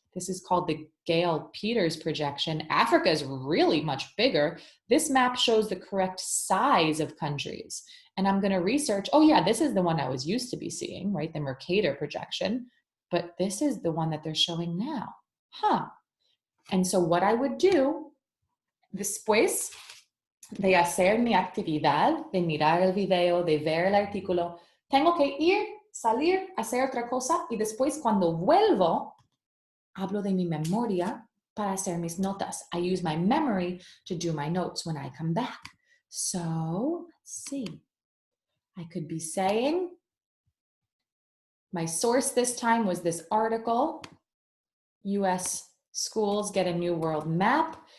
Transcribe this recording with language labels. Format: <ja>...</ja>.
<en>This is called the Gale-Peters projection. Africa is really much bigger. This map shows the correct size of countries. And I'm going to research, oh yeah, this is the one I was used to be seeing, right? The Mercator projection. But this is the one that they're showing now. Huh. And so what I would do,</en> <es>después de hacer mi actividad, de mirar el video, de ver el artículo, tengo que ir, salir, hacer otra cosa y después cuando vuelvo, hablo de mi memoria para hacer mis notas.</es> <en>I use my memory to do my notes when I come back. So, let's see. I could be saying, my source this time was this article, US schools get a new world map.</en>